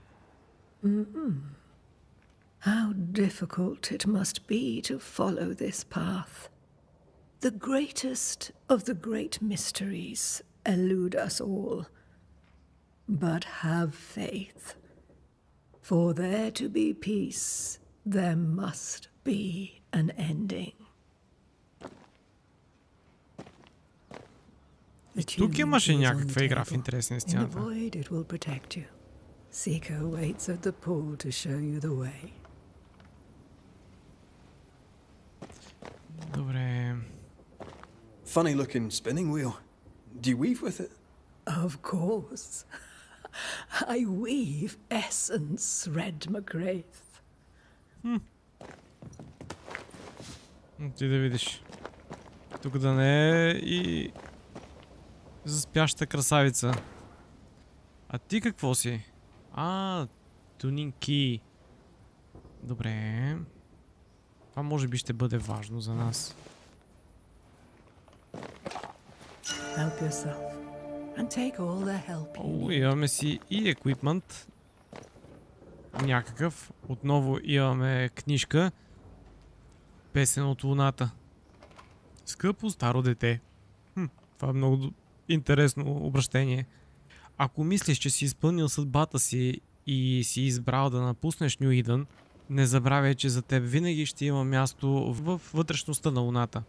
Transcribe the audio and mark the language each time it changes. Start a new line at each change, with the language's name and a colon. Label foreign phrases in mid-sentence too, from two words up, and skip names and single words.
English: How difficult it must be to follow this path. The greatest of the great mysteries elude us all. But have faith. For there to be peace, there must be an ending.
Bulgarian: Тук имаше някаква игра в интерес на
English: In the
Bulgarian: истината.
English: void it will protect you. Seeker waits at the pool to show you the way.
Bulgarian: Добре.
English: Funny looking spinning wheel. Do you weave with it? Of course. I weave essence, Red McGrath.
Bulgarian: Ти да видиш. Тук да не е и заспяща красавица. А ти какво си? Тунинки. Добре. Това може би ще бъде важно за нас.
English: Help yourself. And take all the help you need.
Bulgarian: Имаме си и еквипмент. Някакъв. Отново имаме книжка. Песен от луната. Скъпо старо дете. Това е много интересно обращение. Ако мислиш, че си изпълнил съдбата си и си избрал да напуснеш Ню Идън, не забравяй, че за теб винаги ще има място в вътрешността на луната.